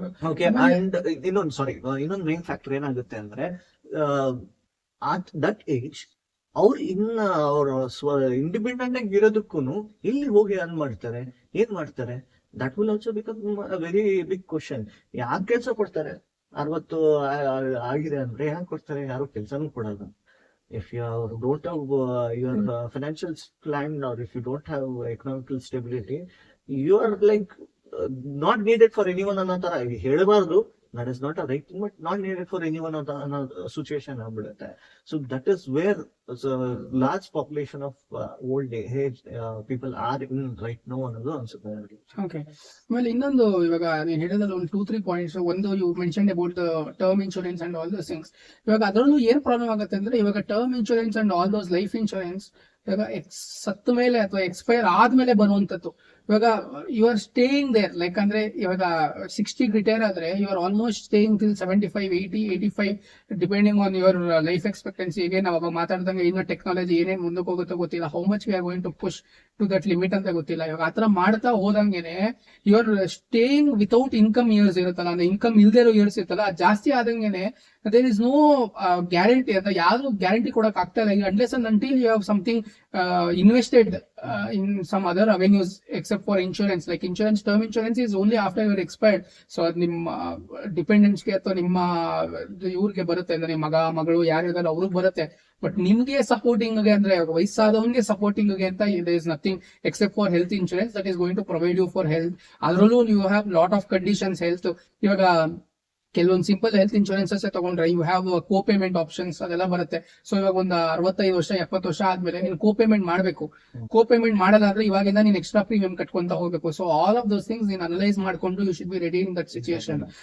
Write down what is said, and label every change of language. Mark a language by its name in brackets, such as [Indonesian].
[Kannada] Okay, and ಇನ್ನೊಂದು main factor ಏನಾಗುತ್ತೆ ಅಂದ್ರೆ ಅಟ್ ದಟ್ ಏಜ್ ಅವ್ರು ಅವ್ರ ಇಂಡಿಪೆಂಡೆಂಟ್ ಆಗಿ ಇರೋದಕ್ಕೂ ಇಲ್ಲಿ ಹೋಗಿ ಏನ್ ಮಾಡ್ತಾರೆ, [English] That will also become very big question. [Kannada] ಯಾಕೆ ಕೆಲಸ ಕೊಡ್ತಾರೆ? 60 ಆಗಿದೆ ಅಂದ್ರೆ ಯಾಕೆ ಕೊಡ್ತಾರೆ? ಯಾರು ಕೆಲಸನೂ ಕೊಡಲ್ಲ. [English] if you don't have your financial plan or if you don't have economical stability, you are like not needed for anyone [Kannada] ಅನ್ನೋ ತರ ಹೇಳಬಾರ್ದು. [English] That is not a right thing, but not needed for anyone of the situation. So that is where the large population of old age people are in right now. Okay. Well, [Kannada] ಇನ್ನೊಂದು ಇವಾಗ ನೀನು ಹೇಳಿದಲ್ಲಿ ಒಂದು 2-3 points. [English] ಒಂದು you mentioned about the term insurance and all those things. [Kannada] ಇವಾಗ ಅದರಲ್ಲೂ ಏನ್ problem ಆಗುತ್ತೆ ಅಂದ್ರೆ, ಇವಾಗ term insurance and all those life insurance ಇವಾಗ ಸತ್ತ ಮೇಲೆ ಅಥವಾ ಎಕ್ಸ್ಪೈರ್ ಆದ್ಮೇಲೆ ಬರುವಂತದ್ದು. [English] ಇವಾಗ you are staying there, like ಅಂದ್ರೆ ಇವಾಗ 60 ರಿಟೈರ್ ಆದ್ರೆ you are almost staying till 75, 80, 85 depending on your life expectancy. [Kannada] ಈಗ ನಾವು ಮಾತಾಡ್ದಂಗೆ ಇನ್ನು ಟೆಕ್ನಾಲಜಿ ಏನೇನು ಮುಂದಕ್ಕೆ ಹೋಗುತ್ತೋ ಗೊತ್ತಿಲ್ಲ, [English] how much we are going to push to that limit [Kannada] ಅಂತ ಗೊತ್ತಿಲ್ಲ. ಇವಾಗ ಆತರ ಮಾಡ್ತಾ ಹೋದಂಗೆನೆ you are staying without income years ಇರುತ್ತಲ್ಲ, ಅಂದ್ರೆ ಇನ್ಕಮ್ ಇಲ್ದೇ ಇರೋ ಇಯರ್ಸ್ ಇರುತ್ತಲ್ಲ, ಜಾಸ್ತಿ ಆದಂಗೆನೆ [English] there is no guarantee [Kannada] ಅಂತ ಯಾರು ಗ್ಯಾರಂಟಿ ಕೊಡಕ್ ಆಗ್ತಾ ಇಲ್ಲ. Unless and until you have something invested [English] in some other avenues except for insurance. Like insurance, term insurance is only after you are expired. So [Kannada] ನಿಮ್ಮ dependence ಗೆ ಅಥವಾ ನಿಮ್ಮ ಇವ್ರಿಗೆ ಬರುತ್ತೆ, ಅಂದ್ರೆ ನಿಮ್ಮ ಮಗ ಮಗಳು ಯಾರಿದಾರೆ ಅವ್ರಿಗೆ ಬರುತ್ತೆ. ಬಟ್ ನಿಮ್ಗೆ ಸಪೋರ್ಟಿಂಗ್ ಗೆ ಅಂದ್ರೆ ವಯಸ್ಸಾದವನ್ಗೆ ಸಪೋರ್ಟಿಂಗ್ ಗೆ ಅಂತ [English] there is nothing except for health insurance that is going to provide you for health. [Kannada] ಅದರಲ್ಲೂ [English] you have lot of conditions health. [Kannada] ಇವಾಗ ಕೆಲವೊಂದು ಸಿಂಪಲ್ ಹೆಲ್ತ್ ಇನ್ಶೂರೆನ್ಸಸ್ ತಗೊಂಡ್ರೆ [English] you have co payment options [Kannada] ಅದೆಲ್ಲ ಬರುತ್ತೆ. ಸೊ ಇವಾಗ ಒಂದು 65 ವರ್ಷ 70 ವರ್ಷ ಆದ್ಮೇಲೆ ನೀನು ಕೋ ಪೇಮೆಂಟ್ ಮಾಡಬೇಕು. ಕೋ ಪೇಮೆಂಟ್ ಮಾಡೋದಾದ್ರೆ ಇವಾಗಿಂದ ನೀನು ಎಕ್ಸ್ಟ್ರಾ ಪ್ರೀಮಿಯಂ ಕಟ್ಕೊಂತ ಹೋಗ್ಬೇಕು. [English] So all of those things ನೀನು analyse ಮಾಡ್ಕೊಂಡು you should be ready in that situation.